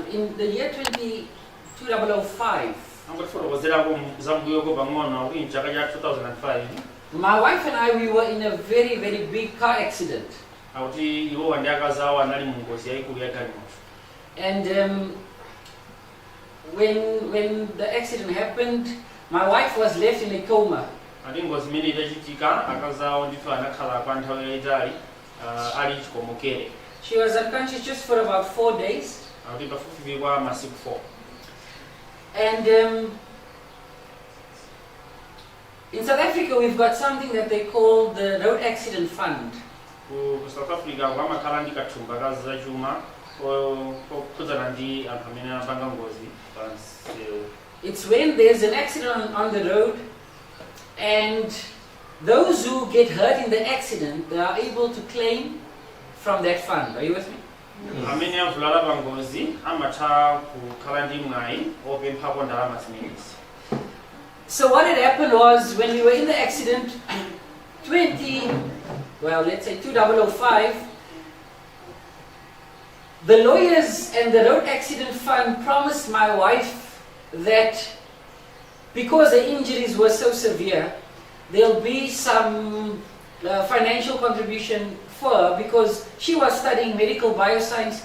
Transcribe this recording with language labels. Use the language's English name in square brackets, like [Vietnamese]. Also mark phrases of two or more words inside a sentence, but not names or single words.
[English] In the year 2005, my wife and I, we were in a very, very big car accident. And when the accident happened, my wife was left in a coma. [Nyanja] ati ngozi imene idachitika akazawo ndithu anakhala kwa nthawi yayitali ali chikomokere. [English] She was unconscious just for about 4 days. [Nyanja] Akuti pafupifupi kwa masiku 4. [English] And in South Africa, we've got something that they call the Road Accident Fund. [Nyanja] Ku South Africa kwamakhala ndi kathumba ka zachuma kokhudzana ndi anthu amene apanga ngozi pa msewu. [English] It's when there's an accident on the road, and those who get hurt in the accident, they are able to claim from that fund. Are you with me? [Nyanja] Amene avulala pa ngozi amatha kukhala ndi mwayi opemphapo ndalama zimenezi. [English] So what had happened was, when we were in the accident, 2005, the lawyers and the Road Accident Fund promised my wife that because the injuries were so severe, there'll be some financial contribution for her, because she was studying medical bioscience.